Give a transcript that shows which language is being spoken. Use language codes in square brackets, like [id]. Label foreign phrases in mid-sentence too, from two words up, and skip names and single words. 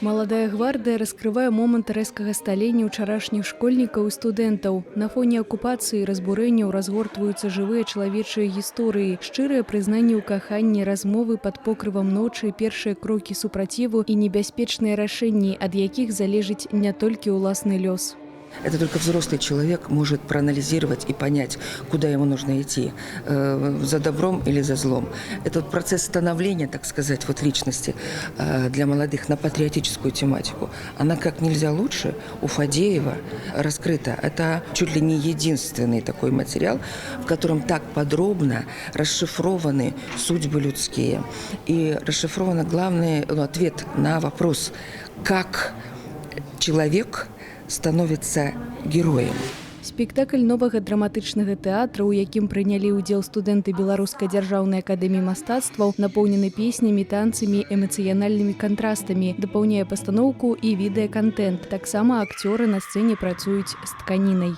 [be] Маладая гвардыя раскрывае момант рэзкага сталення ўчарашніх школьнікаў і студэнтаў. На фоне акупацыі і разбурэнняў разгортваюцца жывыя чалавечыя гісторыі, шчырыя прызнанні ў каханні, размовы пад покрывам ночы, першыя крокі супраціву і небяспечныя рашэнні, ад якіх залежыць не толькі ўласны лёс. [ru] Это только взрослый человек может проанализировать и понять, куда ему нужно идти, за добром или за злом. Этот процесс становления, так сказать, вот личности для молодых на патриотическую тематику, она как нельзя лучше у Фадеева раскрыта. Это чуть ли не единственный такой материал, в котором так подробно расшифрованы судьбы людские. И расшифрован главный ответ на вопрос, как человек становится героем. [be] Спектакль новага драматычнага тэатра, у якім прынялі ўдзел студэнты Беларускай дзяржаўнай акадэміі мастацтваў, напоўнены песнямі, танцамі, эмацыянальнымі кантрастамі, дапаўняе пастаноўку і відэакантэнт. Таксама акцёры на сцэне працуюць з тканінай.